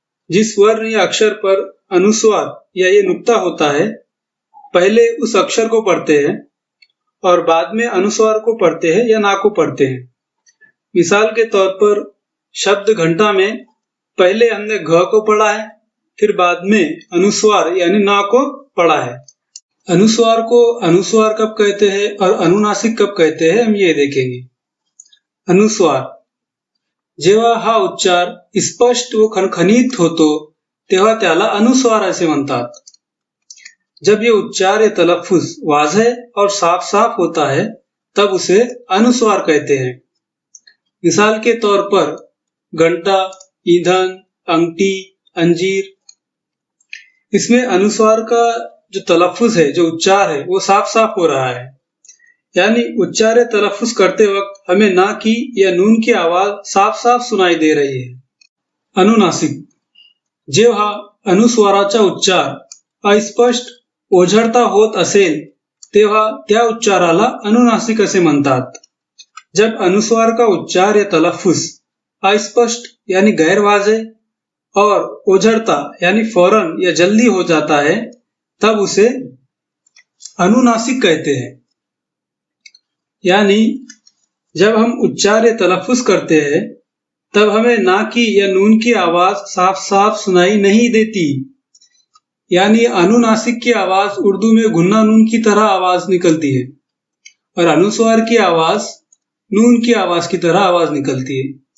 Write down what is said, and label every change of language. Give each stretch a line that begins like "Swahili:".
Hindi: जिस वर्ण या अक्षर पर अनुस्वार या ये नुक्ता होता है, पहले उस अक्षर को पढ़ते हैं और बाद में अनुस्वार को पढ़ते हैं या ना को पढ़ते हैं। मिसाल के तौर पर शब्द घंटा में पहले हमने घ को पढ़ा है, फिर बाद में अनुस्वार यानी ना को पढ़ा है। अनुस्वार को अनुस्वार कब कहते हैं और अनुनासिक कब कहते हैं, हम ये देखेंगे।
Marathi: अनुस्वार, जेव्हा हा उच्चार स्पष्ट व खणखणीत होतो तेव्हा त्याला अनुस्वार असे म्हणतात।
Hindi: जब ये उच्चार या तलफ्फुज वाज़ह और साफ साफ होता है तब उसे अनुस्वार कहते हैं। मिसाल के तौर पर घंटा, ईंधन, अंगठी, अंजीर, इसमें अनुस्वार का जो तलफ्फुज है, जो उच्चार है, वो साफ साफ हो रहा है, यानी उच्चार या तलफ्फुज करते वक्त हमें ना की या नून की आवाज साफ साफ सुनाई दे रही है।
Marathi: अनुनासिक, जेव्हा अनुस्वाराचा उच्चार अस्पष्ट, ओझरता होत असेल तेव्हा त्या उच्चाराला अनुनासिक असे म्हणतात।
Hindi: जब अनुस्वार का उच्चार या तलफ्फुज अस्पष्ट यानी गैर वाज़ेह और ओझरता यानी फौरन या जल्दी हो जाता है तब उसे अनुनासिक कहते हैं। यानी जब हम उच्चार या तलफ्फुज करते हैं तब हमें ना की या नून की आवाज साफ साफ सुनाई नहीं देती, यानी अनुनासिक की आवाज उर्दू में गुन्ना नून की तरह आवाज निकलती है और अनुस्वार की आवाज नून की आवाज की तरह आवाज निकलती है।